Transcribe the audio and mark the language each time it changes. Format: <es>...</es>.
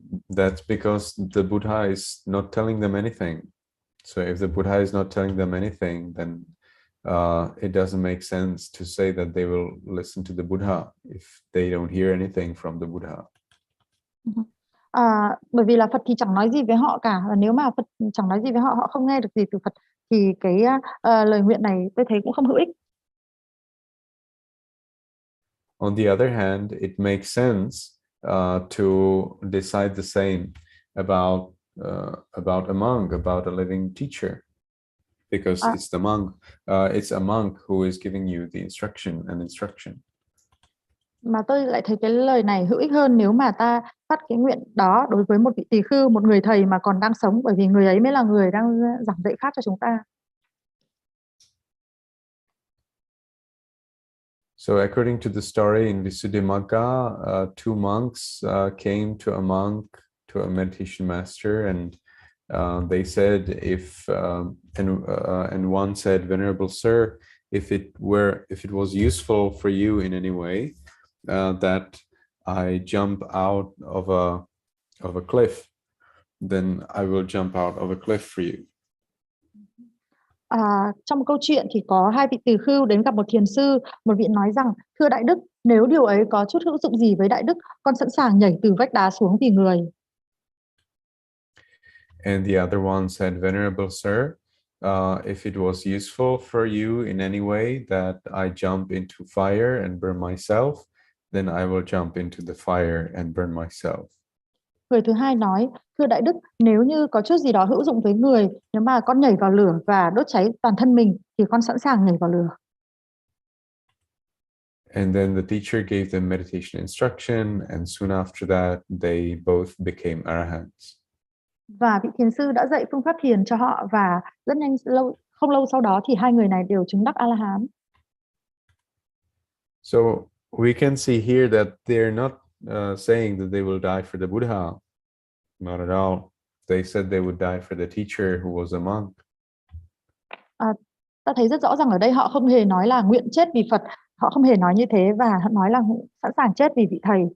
<en>That's because the Buddha is not telling them anything. So if the Buddha is not telling them anything, then it doesn't make sense to say that they will listen to the Buddha if they don't hear anything from the Buddha.</en> <vi>Bởi vì là Phật thì chẳng nói gì với họ cả, và nếu mà Phật chẳng nói gì với họ, họ không nghe được gì từ Phật, thì cái lời nguyện này tôi thấy cũng không hữu ích.</vi> <en>On the other hand, it makes sense to decide the same about a monk, about a living teacher, because it's the monk, it's a monk who is giving you the instruction.</en> <vi>Mà tôi lại thấy cái lời này hữu ích hơn nếu mà ta phát cái nguyện đó đối với một vị tỳ khưu, một người thầy mà còn đang sống, bởi vì người ấy mới là người đang giảng dạy pháp cho chúng ta.</vi> <en>So according to the story in Visuddhimagga, two monks came to a meditation master, and they said, and one said, "Venerable Sir, if it was useful for you in any way, that I jump out of a cliff, then I will jump out of a cliff for you."</en> <vi>Trong một câu chuyện thì có hai vị tỳ khưu đến gặp một thiền sư. Một vị nói rằng: "Thưa Đại Đức, nếu điều ấy có chút hữu dụng gì với Đại Đức, con sẵn sàng nhảy từ vách đá xuống vì người."</vi> <en>And the other one said, "Venerable Sir, if it was useful for you in any way that I jump into fire and burn myself, then I will jump into the fire and burn myself."</en> <vi>Người thứ hai nói: "Thưa Đại Đức, nếu như có chút gì đó hữu dụng với người, nếu mà con nhảy vào lửa và đốt cháy toàn thân mình, thì con sẵn sàng nhảy vào lửa."</vi> <en>And then the teacher gave them meditation instruction, and soon after that, they both became arahants.</en> <vi>Và vị thiền sư đã dạy phương pháp thiền cho họ, và rất nhanh, không lâu sau đó thì hai người này đều chứng đắc A-la-hán.</vi> <en>So we can see here that they're not saying that they will die for the Buddha. Not at all. They said they would die for the teacher who was a monk.</en> <vi>Ta thấy rất rõ ràng ở đây họ không hề nói là nguyện chết vì Phật, họ không hề nói như thế, và họ nói là sẵn sàng chết vì vị thầy.</vi>